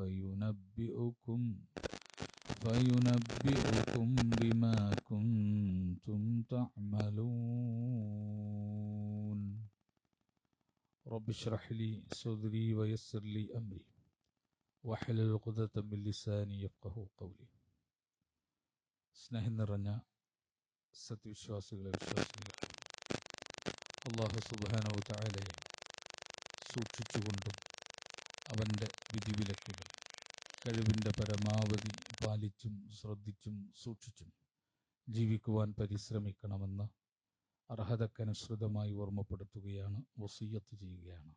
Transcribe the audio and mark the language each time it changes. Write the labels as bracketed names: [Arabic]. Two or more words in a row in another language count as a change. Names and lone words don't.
[Arabic] فينبئكم بما كنتم تعملون رب اشرح لي صدري ويسر لي أمري واحلل عقدة من لساني يفقهوا قولي [Malayalam] സ്നേഹം നിറഞ്ഞ സത്യവിശ്വാസികളെ വിശ്വാസികളെ [Arabic] الله سبحانه و تعالى [Malayalam] സൂക്ഷിച്ചുകൊണ്ടും അവൻ്റെ വിധിവിലക്കുകൾ കഴിവിൻ്റെ പരമാവധി പാലിച്ചും ശ്രദ്ധിച്ചും സൂക്ഷിച്ചും ജീവിക്കുവാൻ പരിശ്രമിക്കണമെന്ന് അർഹതക്കനുസൃതമായി ഓർമ്മപ്പെടുത്തുകയാണ്, വസിയ്യത്ത് ചെയ്യുകയാണ്.